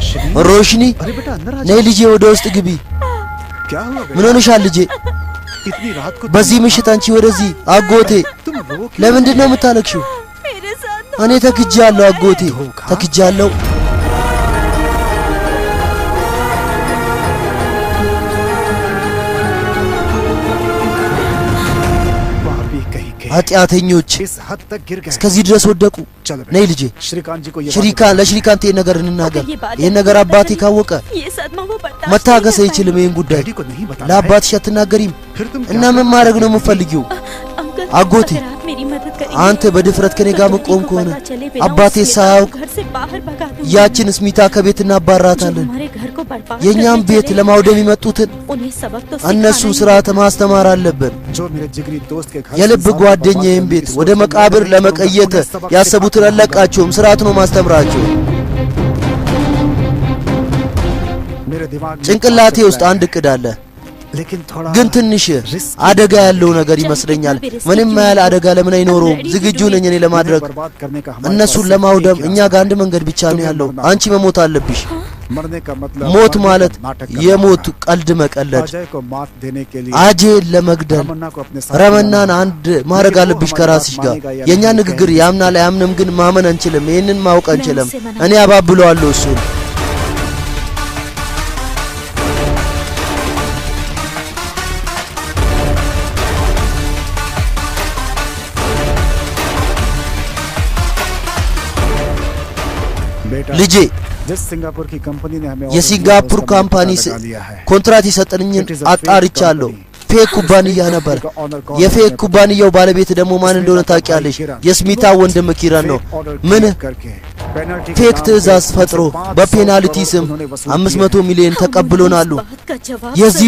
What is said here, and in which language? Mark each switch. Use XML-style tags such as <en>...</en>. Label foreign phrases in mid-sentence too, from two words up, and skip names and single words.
<hi>रोशनी अरे बेटा अंदर आ</hi> <am>ነይ ልጄ ወደ ውስጥ ግቢ</am> <hi>क्या हुआ</hi> <am>ምን ሆነሻል ልጄ</am> <hi>इतनी रात को</hi> <am>በዚህ ምሽት አንቺ ወደዚህ አጎቴ</am> <hi>तुम रो क्यों</hi> <am>ለምንድን ነው የምታለቅሽው</am> <hi>मेरे साथ</hi> <am>እኔ ተክጃለሁ አጎቴ ተክጃለሁ</am> <hi>भाभी कहीं के</hi> <am>ኃጢአተኞች</am> <hi>इस हद तक गिर गए</hi> <am>እስከዚህ ድረስ ወደቁ</am> <hi>चलो</hi> <am>ነይ ልጄ</am> <hi>श्रीकांत जी को ये</hi> <am>ሽሪካን ለሽሪካንት ይሄን ነገር እንናገር ይሄን ነገር አባቴ ካወቀ</am> <hi>ये सदमा वो बर्दाश्त</hi> <am>መታገስ አይችልም ይሄን ጉዳይ</am> <hi>डैडी को नहीं बताना</hi> <am>ለአባትሽ አትናገሪም</am> <hi>फिर तुम</hi> <am>እና ምን ማድረግ ነው የምፈልጊው</am> <hi>अंकल</hi> <am>आगोती,</am> <hi>अगर आप मेरी मदद करेंगे</hi> <am>አንተ በድፍረት ከኔ ጋር መቆም ከሆነ</am> <hi>चले बिना</hi> <am>አባቴ</am> <hi>उसके</hi> <am>ሳያውቅ</am> <hi>घर से बाहर भगा दूंगा</hi> <am>ያችን ስሚታ ከቤት እናባራታለን</am> <hi>हमारे घर को बर्बाद</hi> <am>የኛም</am> <hi>करने</hi> <am>ቤት</am> <hi>चले,</hi> <am>ለማውደም የመጡትን</am> <hi>उन्हें सबक तो</hi> <am>እነሱ</am> <hi>सिखाना ही</hi> <am>ስርዓተ ማስተማር አለብን</am> <hi>जो मेरे जिगरी दोस्त के घर</hi> <am>የልብ</am> <hi>से</hi> <am>ጓደኛዬን ቤት ወደ መቃብር ለመቀየት ያሰቡትን አለቃቸውም ስርዓት ነው ማስተምራቸው</am> <hi>मेरे दिमाग में</hi> <am>ጭንቅላቴ ውስጥ አንድ እቅድ አለ</am> <hi>लेकिन थोड़ा</hi> <am>ግን ትንሽ አደጋ ያለው ነገር ይመስለኛል ምንም ያህል አደጋ ለምን አይኖርም ዝግጁ ነኝ እኔ ለማድረግ</am> <hi>बर्बाद करने का हमारे</hi> <am>እነሱን</am> <hi>पास</hi> <am>ለማውደም</am> <hi>एक ही</hi> <am>እኛ ጋር አንድ መንገድ ብቻ ነው ያለው አንቺ መሞት አለብሽ</am> <hi>मरने का मतलब</hi> <am>ሞት</am> <hi>मरने</hi> <am>ማለት</am> <hi>का नाटक करना</hi> <am>የሞት</am> <hi>होगा।</hi> <am>ቀልድ መቀለድ</am> <hi>अजय को मात देने के लिए</hi> <am>አጄን ለመግደል</am> <hi>रमन्ना को अपने साथ</hi> <am>ረመናን</am> <hi>लाना।</hi> <am>አንድ ማድረግ አለብሽ ከራስሽ ጋር የኛ ንግግር ያምናል አያምንም ግን ማመን አንችልም ይሄንን ማወቅ አንችልም እኔ አባብለዋለሁ እሱን</am> <hi>बेटा</hi> <am>ልጄ</am> <hi>जिस सिंगापुर की कंपनी ने हमें</hi> <am>የሲንጋፖር ካምፓኒ ኮንትራት የሰጠኝን አጣርቻለሁ ፌክ ኩባንያ ነበር የፌክ ኩባንያው ባለቤት ደግሞ ማን እንደሆነ ታውቂያለሽ የስሚታ ወንድም ኪራን ነው ምን ፌክ ትዕዛዝ ፈጥሮ በፔናልቲ ስም 500 ሚሊዮን ተቀብሎናሉ የዚህ</am>